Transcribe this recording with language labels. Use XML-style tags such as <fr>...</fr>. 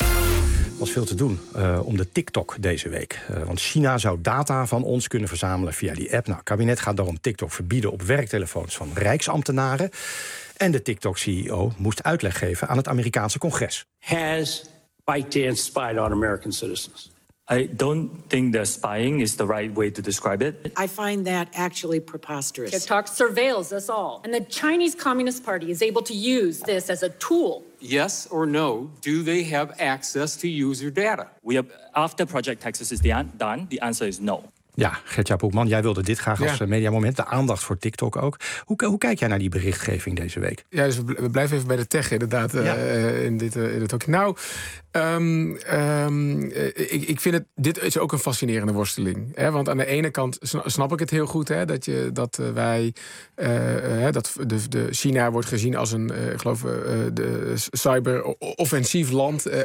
<nl>Er was veel te doen om de TikTok deze week. Want China zou data van ons kunnen verzamelen via die app. Nou, het kabinet gaat daarom TikTok verbieden op werktelefoons van rijksambtenaren. En de TikTok-CEO moest uitleg geven aan het Amerikaanse congres.</nl> <en>Has ByteDance spied on American citizens? I don't think that spying is the right way to describe it. I find that actually preposterous. TikTok surveils us all. And the Chinese Communist Party is able to use this as a tool. Yes or no, do they have access to user data? After Project Texas is done, the answer is no.</en> <nl>Ja, Gert-Jaap Boekman, jij wilde dit graag als mediamoment. De aandacht voor TikTok ook. Hoe kijk jij naar die berichtgeving deze week? Ja, dus we blijven even bij de tech inderdaad. Ik vind het, dit is ook een fascinerende worsteling. Hè? Want aan de ene kant snap ik het heel goed. Hè, dat China wordt gezien als een de cyberoffensief land.</nl>